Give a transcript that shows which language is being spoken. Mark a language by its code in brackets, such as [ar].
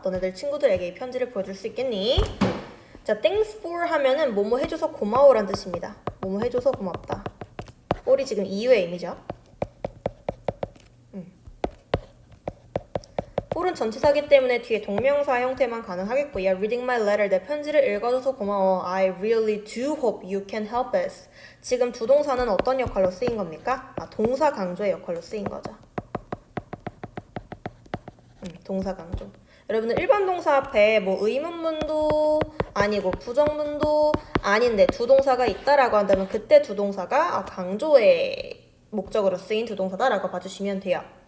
[ko] 너네들 친구들에게 이 편지를 보여줄 수 있겠니? 자, [en] thanks for [ko] 하면은 뭐뭐 해줘서 고마워란 뜻입니다. 뭐뭐 해줘서 고맙다. for이 지금 이유의 의미죠. for은 전치사기 때문에 뒤에 동명사 형태만 가능하겠고요. [en] reading my letter, [ko] 내 편지를 읽어줘서 고마워. [en] I really do hope you can help us. [ko] 지금 두 동사는 어떤 역할로 쓰인 겁니까? 동사 강조의 역할로 쓰인 거죠. 동사 강조. 여러분들 일반 동사 앞에 뭐 의문문도 아니고 부정문도 아닌데 두 동사가 있다라고 한다면 그때 두 동사가 강조의 목적으로 쓰인 두 동사다라고 봐주시면 돼요.